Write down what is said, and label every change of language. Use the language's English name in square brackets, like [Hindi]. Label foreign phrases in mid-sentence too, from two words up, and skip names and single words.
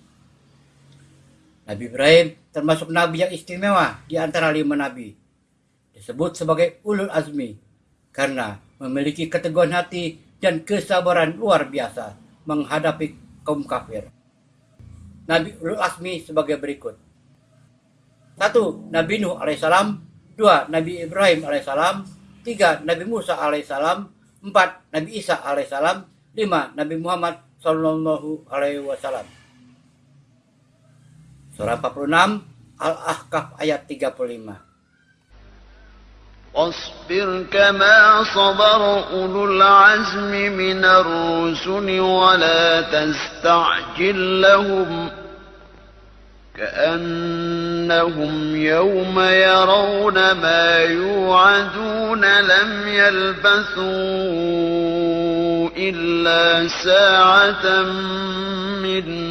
[Indonesian] Nabi Ibrahim termasuk nabi yang istimewa di antara 5 nabi. Disebut sebagai ulul azmi karena memiliki keteguhan hati dan kesabaran luar biasa menghadapi kaum kafir. Nabi ulul azmi sebagai berikut. 1. Nabi Nuh alaihissalam. 2. Nabi Ibrahim alaihissalam. 3. Nabi Musa alaihissalam. 4. Nabi Isa alaihissalam. 5. Nabi Muhammad [Arabic] صلى الله عليه وسلم. [Indonesian] Surah 46 Al-Ahqaf ayat 35. [Arabic] واصبر كما صبر أولو العزم من الرسل ولا تستعجل لهم كأنهم يوم يرون ما يوعدون لم يلبثوا إلا ساعة من